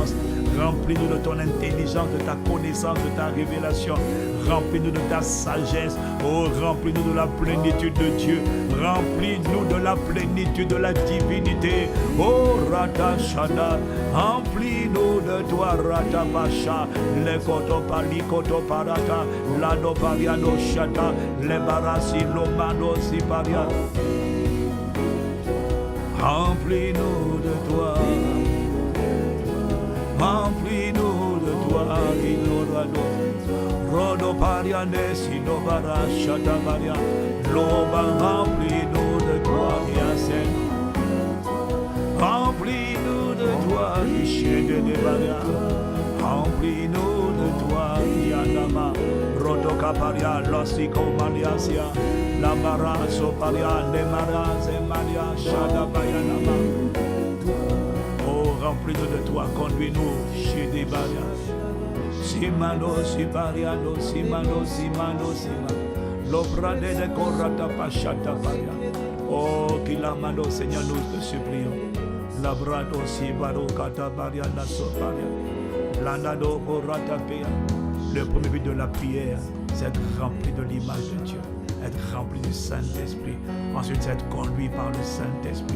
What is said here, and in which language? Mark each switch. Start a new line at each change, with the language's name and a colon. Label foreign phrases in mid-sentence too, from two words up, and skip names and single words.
French: Remplis-nous de ton intelligence, de ta connaissance, de ta révélation. Remplis-nous de ta sagesse. Oh, remplis-nous de la plénitude de Dieu. Remplis-nous de la plénitude de la divinité. Oh, Ratashada. Remplis-nous de toi, Ratabasha. Le Kotopali Kotoparata. Lado Pariano Shata. Le Barasi Lomano Siparia. Remplis-nous de toi. Remplis-nous de toi, Inorado. Rodo Pariane, Sinobara, Shatabaria. Loba, remplis-nous de toi, Yasen. Remplis-nous de toi, Richet de Nebaria. Remplis-nous de toi, Yanama. Rodo Caparia, Losico Maliasia. Lamara, Soparia, Nemara, Zemaria, Shadabayanama. Remplis-nous de toi, conduis-nous chez des barrières. Simano, Sibariano, Simano, Simano, Simano. L'obrade de Korata Pachata Paria. Oh, Kilamano, Seigneur, nous te supplions. Labrado, Sibaro, Katabaria, Nasoparia. Landado, Korata Pea. Le premier but de la prière, c'est être rempli de l'image de Dieu. Être rempli du Saint-Esprit. Ensuite, c'est être conduit par le Saint-Esprit.